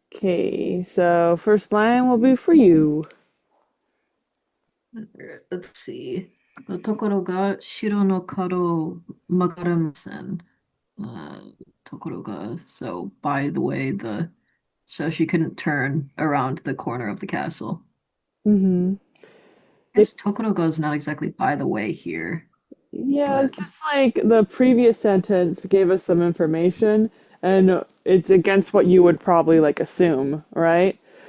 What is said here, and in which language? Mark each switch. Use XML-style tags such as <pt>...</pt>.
<en>Okay, so first line will be for you. Let's see.</en> <ja>ところが城の角を曲がれません。</ja> <en>ところが, so by the way, so she couldn't turn around the corner of the castle. Mm-hmm. I guess Tokoroga is not exactly by the way here, Yeah, but it's just like the previous sentence gave us some information, and it's against what you would probably like assume, right?</en>